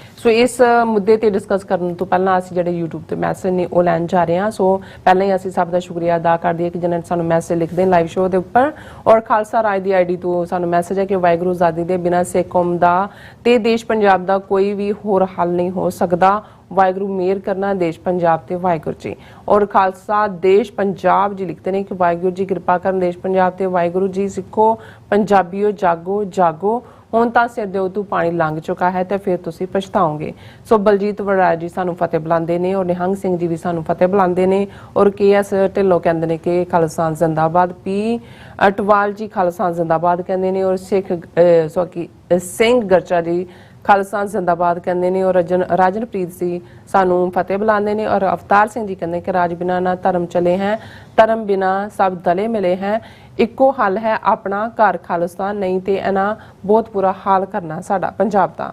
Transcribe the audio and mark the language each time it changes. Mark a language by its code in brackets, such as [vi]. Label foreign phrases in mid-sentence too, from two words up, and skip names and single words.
[pa] ਸੋ ਇਸ ਮੁੱਦੇ ਤੇ ਡਿਸਕਸ ਕਰਨ ਤੋਂ ਪਹਿਲਾਂ ਅਸੀਂ ਜਿਹੜੇ YouTube ਤੇ ਮੈਸੇਜ ਨੇ ਉਹ ਲੈਣ ਜਾ ਰਹੇ ਹਾਂ। ਸੋ ਪਹਿਲਾਂ ਹੀ ਅਸੀਂ ਸਭ ਦਾ ਸ਼ੁਕਰੀਆ ਅਦਾ ਕਰਦੇ ਹਾਂ ਕਿ ਜਿਨ੍ਹਾਂ ਨੇ ਸਾਨੂੰ ਮੈਸੇਜ ਲਿਖਦੇ ਨੇ ਲਾਈਵ ਸ਼ੋਅ ਦੇ ਉੱਪਰ। ਔਰ ਖਾਲਸਾ ਰਾਜ ਦੀ ਆਈਡੀ ਤੋਂ ਸਾਨੂੰ ਮੈਸੇਜ ਹੈ ਕਿ ਵਾਹਿਗੁਰੂ ਆਜ਼ਾਦੀ ਦੇ ਬਿਨਾਂ ਸਿੱਖ ਕੌਮ ਦਾ ਤੇ ਦੇਸ਼ ਪੰਜਾਬ ਦਾ ਕੋਈ ਵੀ ਹੋਰ ਹੱਲ ਨਹੀਂ ਹੋ ਸਕਦਾ। ਵਾਹਗੁਰੂ ਮੇਹਰ ਕਰਨਾ ਦੇਸ਼ ਪੰਜਾਬ ਤੇ ਵਾਹਗੁਰੂ ਜੀ। ਔਰ ਖ਼ਾਲਸਾ ਦੇਸ਼ ਪੰਜਾਬ ਜੀ ਲਿਖਤੇ ਹੈਂ ਕਿ ਵਾਹਗੁਰੂ ਜੀ ਕ੍ਰਿਪਾ ਕਰ ਦੇਸ਼ ਪੰਜਾਬ ਤੇ ਵਾਹਗੁਰੂ ਜੀ ਸਿੱਖੋ ਪੰਜਾਬੀਓ ਜਾਗੋ ਜਾਗੋ ਹੁਣ ਤਾਂ ਸਿਰ ਦੇ ਉਤੋਂ ਪਾਣੀ ਲੰਘ ਚੁੱਕਾ ਹੈ ਤੇ ਫਿਰ ਤੁਸੀਂ ਪਛਤਾਓਗੇ। ਸੋ ਬਲਜੀਤ ਵੜਰਾਜ ਜੀ ਸਾਨੂੰ ਫਤਿਹ ਬੁਲਾਉਂਦੇ ਨੇ ਔਰ ਨਿਹੰਗ ਸਿੰਘ ਜੀ ਵੀ ਸਾਨੂੰ ਫਤਿਹ ਬੁਲਾਉਂਦੇ ਨੇ ਔਰ KS ਢਿੱਲੋਂ ਕਹਿੰਦੇ ਨੇ ਕਿ ਖਾਲਸਾ ਜ਼ਿੰਦਾਬਾਦ। ਪੀ ਅਟਵਾਲ ਜੀ ਖਾਲਸਾ ਜ਼ਿੰਦਾਬਾਦ ਕਹਿੰਦੇ ਨੇ ਔਰ ਸਿੰਘ ਗਰਚਾ ਜੀ ਖਾਲਸਾ ਜ਼ਿੰਦਾਬਾਦ ਕਹਿੰਦੇ ਨੇ ਔਰ ਰਾਜਨਪ੍ਰੀਤ ਸੀ ਸਾਨੂੰ ਫਤਿਹ ਬੁਲਾਉਂਦੇ ਨੇ ਔਰ ਅਵਤਾਰ ਸਿੰਘ ਜੀ ਕਹਿੰਦੇ ਕਿ ਰਾਜ ਬਿਨਾ ਨਾ ਧਰਮ ਚਲੇ ਹੈ ਧਰਮ ਬਿਨਾ ਸਭ ਦਲੇ ਮਿਲੇ ਹੈ ਇੱਕੋ ਹੱਲ ਹੈ ਆਪਣਾ ਘਰ ਖਾਲਿਸਤਾਨ ਨਹੀਂ ਤੇ ਇਹਨਾਂ ਬਹੁਤ ਬੁਰਾ ਹਾਲ ਕਰਨਾ ਸਾਡਾ ਪੰਜਾਬ ਦਾ।